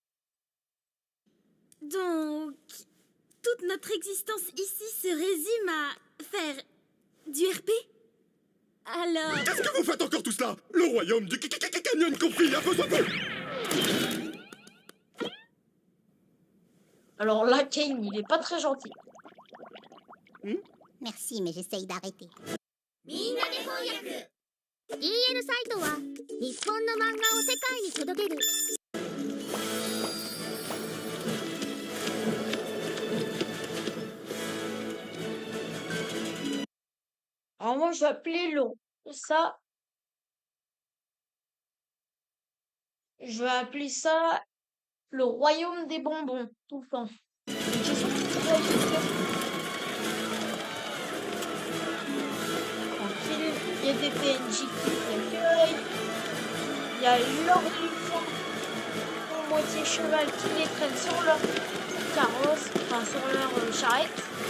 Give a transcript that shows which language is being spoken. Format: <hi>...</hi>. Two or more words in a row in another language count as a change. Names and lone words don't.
<fr>Donc, toute notre existence ici se résume à faire du RP? Alors... Qu'est-ce que vous faites encore tout cela? Le royaume du Canyon Confit a besoin de vous. Alors là, Kane, il est pas très gentil. Merci, mais j'essaye d'arrêter.</fr> <ja>？DL サイトは日本の漫画を世界に届ける</ja> <fr>Vraiment, je vais appeler ça, je vais appeler ça le royaume des bonbons, tout le temps. J'ai surtout tranquille, il y a des PNJ qui l'accueillent, il y a leur éléphant en moitié cheval qui les traîne sur leur carrosse, enfin sur leur charrette.</fr>